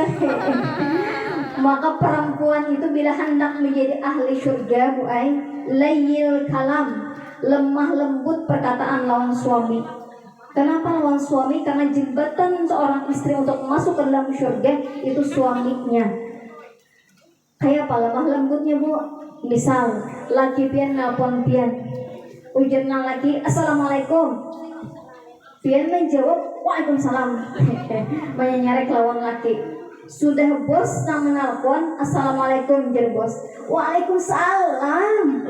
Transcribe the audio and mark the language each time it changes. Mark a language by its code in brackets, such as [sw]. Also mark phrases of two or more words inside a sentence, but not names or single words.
[id] Maka perempuan itu bila hendak menjadi ahli surga, Bu Ai, [ar] layyil kalam, [id] lemah lembut perkataan lawan suami. [bjn] Kenapa lawan suami? [id] Karena jembatan seorang istri untuk masuk ke dalam surga itu suaminya. [bjn] Kayak apa lemah lembutnya, Bu? Misal laki pian nelpon pian, ujarna laki assalamualaikum, pian menjawab waalaikumsalam. Menyarek lawan laki. Sudah bos nang menelpon assalamualaikum jar bos, waalaikumsalam.